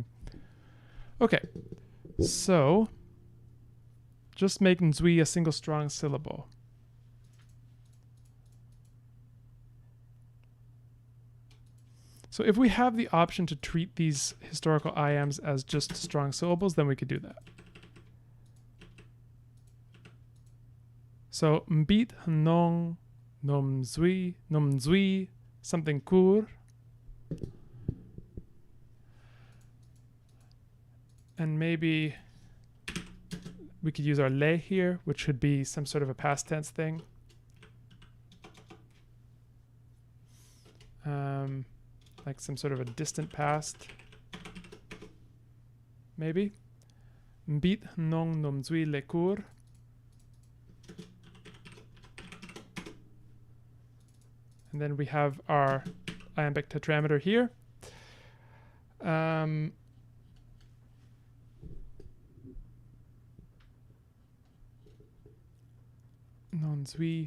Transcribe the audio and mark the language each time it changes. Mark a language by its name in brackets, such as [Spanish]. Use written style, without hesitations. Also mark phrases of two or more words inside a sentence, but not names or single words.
[English] Okay, so just make Nzui a single strong syllable. So if we have the option to treat these historical IAMs as just strong syllables, then we could do that. So mbit nong nom zui something kur. And maybe we could use our le here, which should be some sort of a past tense thing. Like some sort of a distant past. Maybe. Mbit nong nom zui le kur. And then we have our iambic tetrameter here. Non zui.